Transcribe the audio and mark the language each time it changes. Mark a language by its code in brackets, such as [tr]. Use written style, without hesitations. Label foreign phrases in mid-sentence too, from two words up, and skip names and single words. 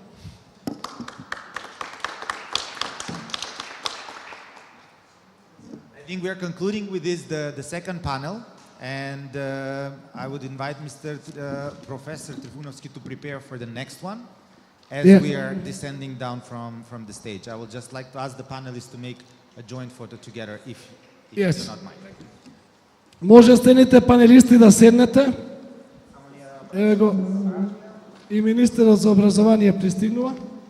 [en] I think we are concluding with this, the second panel, and I would invite Mr. Professor Trifunovsky to prepare for the next one. As we are descending down from the stage, I would just like to ask the panelists to make a joint photo together, if you do not mind. [mk] Може станете панелисти да седнете. Ево го и министерот за образование пристигнува.